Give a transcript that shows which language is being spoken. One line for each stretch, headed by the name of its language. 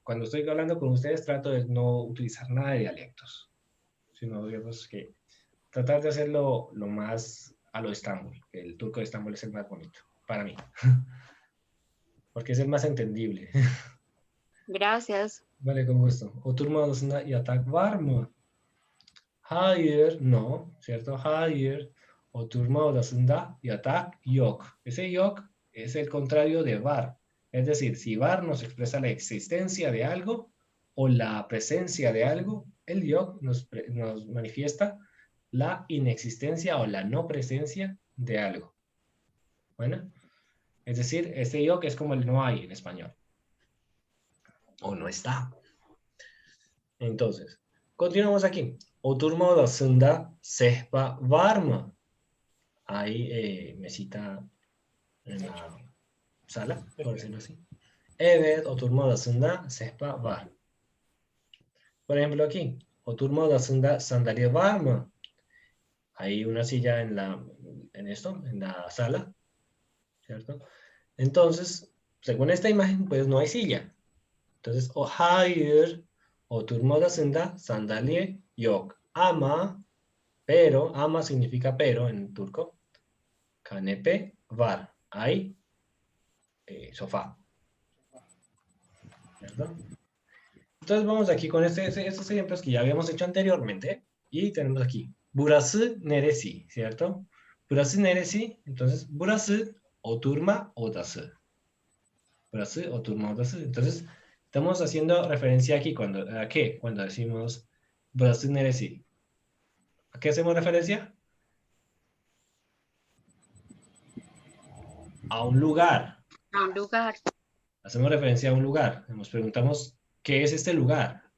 Spanish: Cuando estoy hablando con ustedes trato de no utilizar nada de dialectos, sino digamos que tratar de hacerlo lo más a lo Estambul, que el turco de Estambul es el más bonito, para mí, porque es el más entendible. Gracias. Vale, con gusto.
Turkish: Oturma odasında yatak var mı? Hayır,
Spanish: no, ¿cierto?
Turkish: Hayır. Oturma odasında yatak yok.
Spanish: Ese yok es el contrario de var. Es decir, si var nos expresa la existencia de algo o la presencia de algo, el yok nos manifiesta la inexistencia o la no presencia de algo. Bueno, es decir, este yok es como el no hay en español. O no está. Entonces, continuamos aquí.
Turkish: Oturma odasında sehpa var mı?
Spanish: Hay mesita en la sala, por decirlo así.
Turkish: Evet, oturma odasında sehpa var.
Spanish: Por ejemplo, aquí.
Turkish: Oturma odasında sandalye var mı?
Spanish: Hay una silla en la sala, ¿cierto? Entonces, según esta imagen, pues no hay silla. Entonces,
Turkish: hayır, oturma odasında sandalye yok.
Spanish: Pero, ama significa pero en turco.
Turkish: Kanepe var.
Spanish: Hay sofá. ¿Cierto? Entonces vamos aquí con estos ejemplos que ya habíamos hecho anteriormente. Y tenemos aquí.
Turkish: Burası neresi,
Spanish: ¿cierto? Burası neresi. Entonces,
Turkish: burası oturma odası. Burası oturma odası.
Spanish: Entonces, estamos haciendo referencia aquí ¿a qué? Cuando decimos
Turkish: burası neresi.
Spanish: ¿A qué hacemos referencia? A un lugar. A un lugar. Hacemos referencia a un lugar. Nos preguntamos, ¿qué es este lugar?